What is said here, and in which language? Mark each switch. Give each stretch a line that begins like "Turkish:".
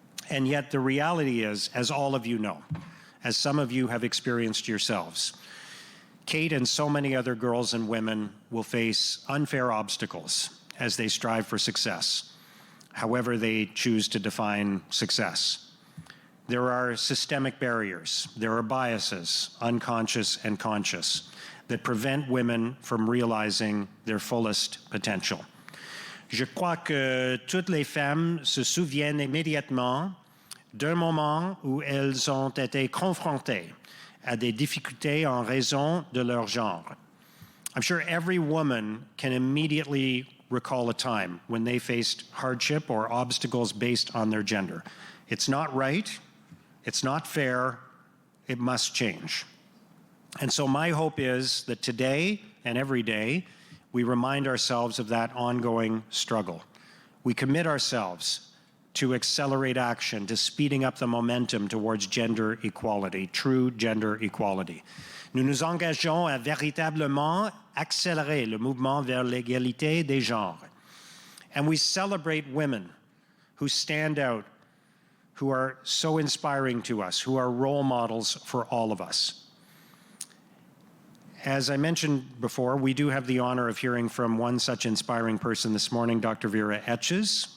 English: And yet the reality is, as all of you know, as some of you have experienced yourselves, Kate and so many other girls and women will face unfair obstacles as they strive for success, however they choose to define success. There are systemic barriers, there are biases, unconscious and conscious, that prevent women from realizing their fullest potential.
French: Je crois que toutes les femmes se souviennent immédiatement d'un moment où elles ont été confrontées à des difficultés en raison de leur genre.
English: I'm sure every woman can immediately recall a time when they faced hardship or obstacles based on their gender. It's not right. It's not fair. It must change. And so my hope is that today and every day, we remind ourselves of that ongoing struggle. We commit ourselves to accelerate action, to speeding up the momentum towards gender equality, true gender equality.
French: Nous nous engageons à véritablement accélérer le mouvement vers l'égalité des genres.
English: And we celebrate women who stand out, who are so inspiring to us, who are role models for all of us. As I mentioned before, we do have the honor of hearing from one such inspiring person this morning, Dr. Vera Etches.